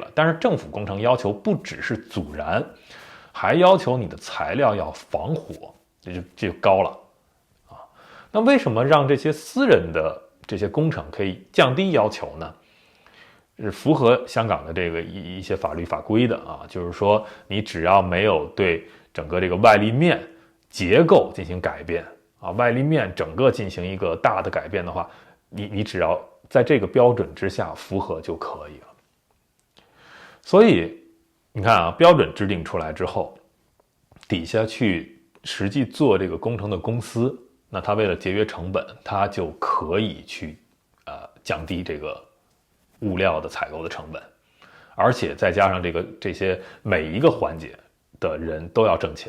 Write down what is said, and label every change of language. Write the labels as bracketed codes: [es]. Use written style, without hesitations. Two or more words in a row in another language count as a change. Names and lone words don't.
[zh] 但是政府工程要求不只是阻燃，還要求你的材料要防火，這就高了啊。那為什麼讓這些私人的這些工程可以降低要求呢？是符合香港的这個一些法律法規的啊，就是說你只要沒有對整個這個外立面結構進行改變啊，外立面整個進行一個大的改變的話，你只要在這個標準之下符合就可以了。所以你看啊，標準制定出來之後，底下去實際做這個工程的公司，那他為了節約成本，他就可以去降低這個物料的採購的成本，而且再加上這些每一個環節的人都要掙錢。